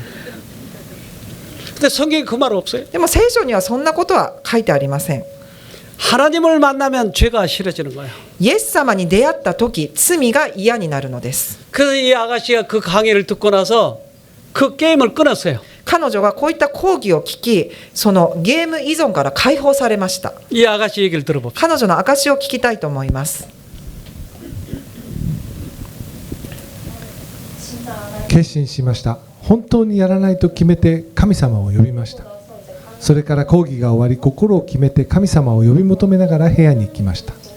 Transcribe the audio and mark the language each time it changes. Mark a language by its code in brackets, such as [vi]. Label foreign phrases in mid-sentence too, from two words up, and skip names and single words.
[ko] 근데 성경에 그 말 없어요. [ja] でも聖書にはそんなことは書いてありません。 [ko] 하나님을 만나면 죄가 싫어지는 거예요. [ja] イエス様に出会った時罪が嫌になるのです。 [ko] 그래서 이 아가씨가 그 강의를 듣고 나서 그 게임을 끊었어요. [ja] 彼女がこういった講義を聞きそのゲーム依存から解放されました。 [ko] 이 아가씨 얘기를 들어봅시다. [ja] 彼女の証を聞きたいと思います。決心しました。本当にやらないと決めて神様を呼びました。それから講義が終わり心を決めて神様を呼び求めながら部屋に行きました。